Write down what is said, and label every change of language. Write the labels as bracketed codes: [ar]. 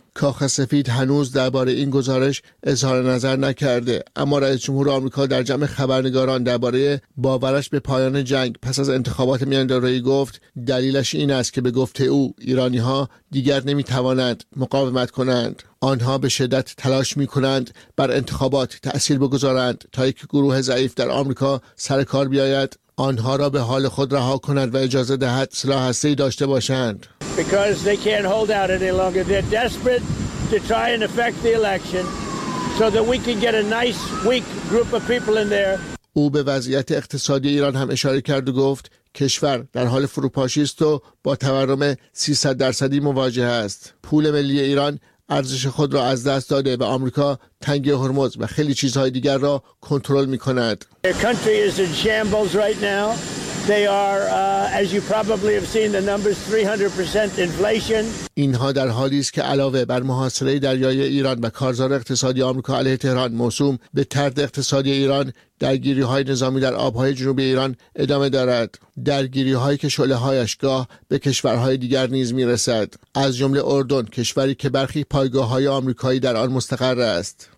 [fa] کاخ سفید هنوز درباره این گزارش اظهار نظر نکرده، اما رئیس جمهور آمریکا در جمع خبرنگاران درباره باورش به پایان جنگ پس از انتخابات میان دوره‌ای گفت دلیلش این است که به گفته او ایرانی‌ها دیگر نمی‌توانند مقاومت کنند. آنها به شدت تلاش می‌کنند بر انتخابات تأثیر بگذارند تا یک گروه ضعیف در آمریکا سر کار بیاید، آنها را به حال خود رها کند و اجازه دهد سلاح هسته‌ای داشته باشند. [en] Because they can't hold out any longer. They're desperate to try and affect the election so that we can get a nice weak group of people in there. [fa] او به وضعیت اقتصادی ایران هم اشاره کرد و گفت کشور در حال فروپاشی است و با تورم 300% مواجه است. پول ملی ایران ارزش خود را از دست داده و آمریکا تنگه هرمز و خیلی چیزهای دیگر را کنترل می‌کند. [en] The country is in shambles right now. They are as you probably have seen the numbers 300% inflation. [fa] اینها در حالی است که علاوه بر محاصره دریای ایران و کارزار اقتصادی آمریکا علیه تهران موسوم به طرد اقتصادی ایران، درگیری های نظامی در آبهای جنوبی ایران ادامه دارد. درگیری هایی که شعله هایش گاه به کشورهای دیگر نیز می رسد. از جمله اردن، کشوری که برخی پایگاه های آمریکایی در آن مستقر است.